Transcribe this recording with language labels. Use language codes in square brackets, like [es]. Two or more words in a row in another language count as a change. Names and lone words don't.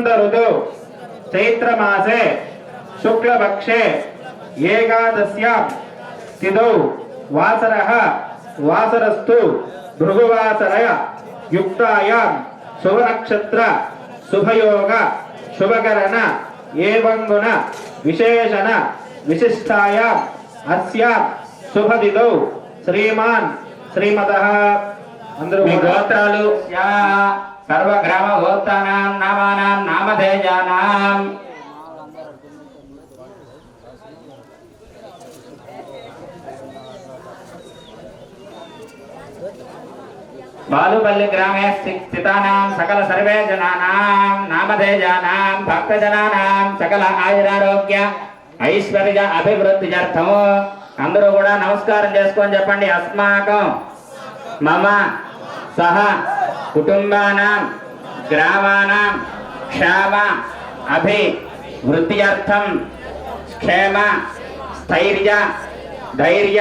[sa] ఋతు చైత్రమాసే శుక్లపక్షే ఏకాదశ్యాం తిథౌ వాసరః వాసరస్తు భృగువాసరయ యుక్తాయాం శుభనక్షత్ర శుభయోగ శుభకరణ ఏవం గుణ విశేషణ విశిష్టాయాం అస్యాం శుభదిదౌ శ్రీమాన్ శ్రీమతః. [te] అందరూ మీ గోత్రాలు [sa] సర్వ గ్రామ గోత్రానాం నామానాం నామధేయానాం बालुपल्ली ग्रामे स्थितानां सकल सर्वे जनानां नामधेयानां भक्तजनानां सकल आयुरारोग्य ऐश्वर्य अभिवृद्ध्यर्थं [te] అందరూ కూడా నమస్కారం చేసుకొని చెప్పండి. [sa] అస్మాకం మమ సహ కుటుంబానాం గ్రామానాం క్షేమ అభివృద్ధ్యర్థం క్షేమ స్థైర్య ధైర్య